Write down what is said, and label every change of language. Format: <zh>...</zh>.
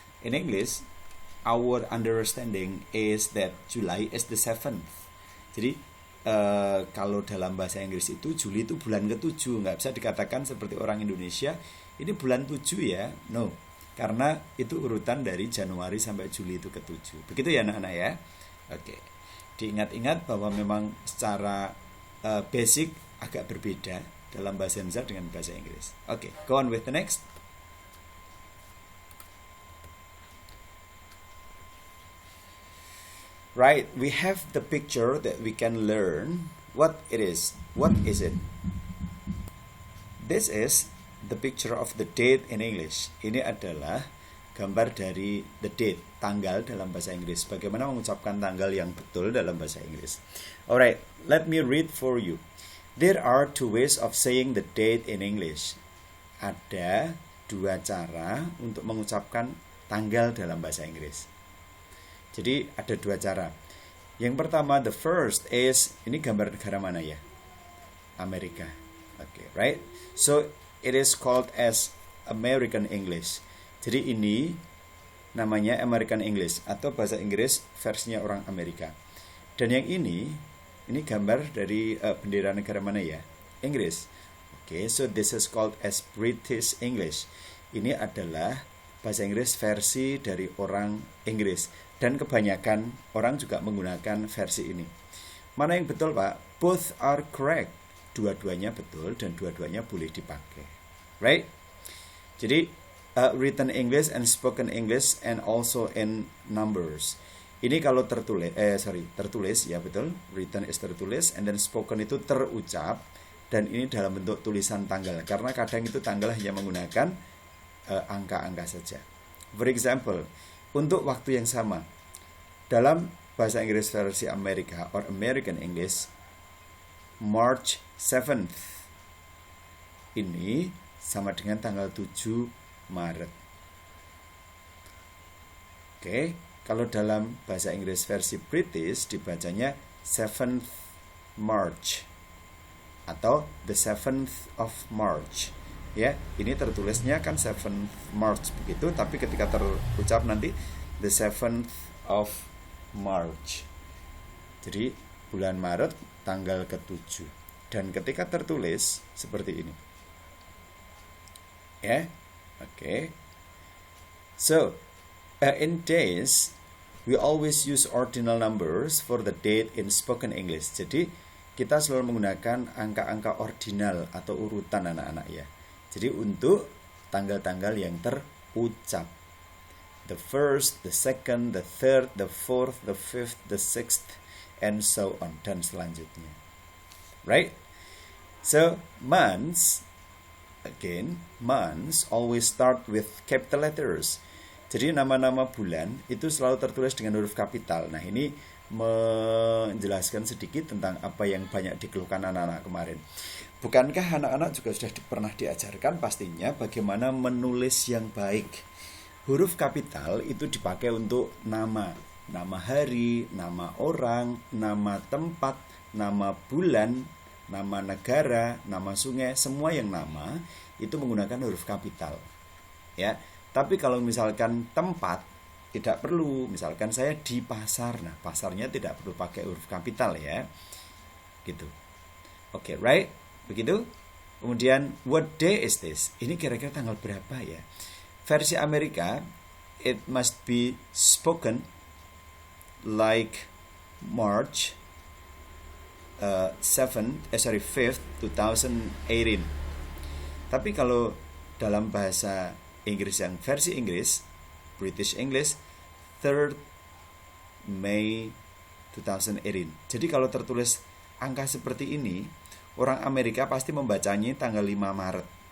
<en>In English, our understanding is that July is the 7th.</en> <id>Jadi kalau dalam bahasa Inggris itu Juli itu bulan ke-7. Nggak bisa dikatakan seperti orang Indonesia, ini bulan 7 ya. No, karena itu urutan dari Januari sampai Juli itu ke-7. Begitu ya anak-anak ya. Oke. Diingat-ingat bahwa memang secara basic agak berbeda dalam bahasa Indonesia dengan bahasa Inggris.</id> <en>Okay, go on with the next. Right, we have the picture that we can learn what it is. What is it? This is the picture of the date in English.</en> <id>Ini adalah gambar dari the date, tanggal dalam bahasa Inggris. Bagaimana mengucapkan tanggal yang betul dalam bahasa Inggris.</id> <en>Alright, let me read for you. There are two ways of saying the date in English.</en> <id>Ada dua cara untuk mengucapkan tanggal dalam bahasa Inggris. Jadi ada dua cara. Yang pertama,</id> <en>the first is,</en> <id>ini gambar negara mana ya? Amerika. Okay, right?</id> <en>So it is called as American English.</en> <id>Jadi ini namanya American English atau bahasa Inggris versinya orang Amerika. Dan yang ini gambar dari bendera negara mana ya? Inggris.</id> <en>Okay, so this is called as British English.</en> <id>Ini adalah bahasa Inggris versi dari orang Inggris. Dan kebanyakan orang juga menggunakan versi ini. Mana yang betul, Pak?</id> <en>Both are correct.</en> <id>Dua-duanya betul dan dua-duanya boleh dipakai. Right?</id> <en>Jadi written English and spoken English and also in numbers.</en> <id>Ini kalau tertulis ya betul.</id> <en>Written is</en> <id>tertulis and then spoken itu terucap dan ini dalam bentuk tulisan tanggal karena kadang itu tanggal hanya menggunakan angka-angka saja. For example, untuk waktu yang sama dalam bahasa Inggris versi Amerika</id> <en>or American English,</en> <id>March 7th ini sama dengan tanggal 7 Maret. Oke, kalau dalam bahasa Inggris versi British dibacanya 7th March atau the 7th of March. Ya, ini tertulisnya kan 7th March begitu, tapi ketika terucap nanti the 7th of March. Jadi bulan Maret tanggal ke-7 dan ketika tertulis seperti ini. Ya. Okay.</id> <en>So, in days we always use ordinal numbers for the date in spoken English.</en> <id>Jadi, kita selalu menggunakan angka-angka ordinal atau urutan anak-anak ya. Jadi untuk tanggal-tanggal yang terucap.</id> <en>The first, the second, the third, the fourth, the fifth, the sixth, and so on,</en> <id>dan selanjutnya.</id> <en>Right? So, months, again, months always start with capital letters.</en> <id>Jadi nama-nama bulan itu selalu tertulis dengan huruf kapital. Nah, ini menjelaskan sedikit tentang apa yang banyak dikeluhkan anak-anak kemarin. Bukankah anak-anak juga sudah pernah diajarkan pastinya bagaimana menulis yang baik? Huruf kapital itu dipakai untuk nama hari, nama orang, nama tempat, nama bulan, nama negara, nama sungai, semua yang nama itu menggunakan huruf kapital. Ya, tapi kalau misalkan tempat tidak perlu, misalkan saya di pasar, nah pasarnya tidak perlu pakai huruf kapital ya, gitu. Oke, right? Begitu. Kemudian</id> <en>what day is this?</en> <id>Ini kira-kira tanggal berapa ya? Versi Amerika,</id> <en>it must be spoken like March 5th, 2018.</en> <id>Tapi kalau dalam bahasa Inggris yang versi Inggris, British English, 3rd May 2018. Jadi kalau tertulis angka seperti ini, orang Amerika pasti membacanya tanggal 5 Maret.</id>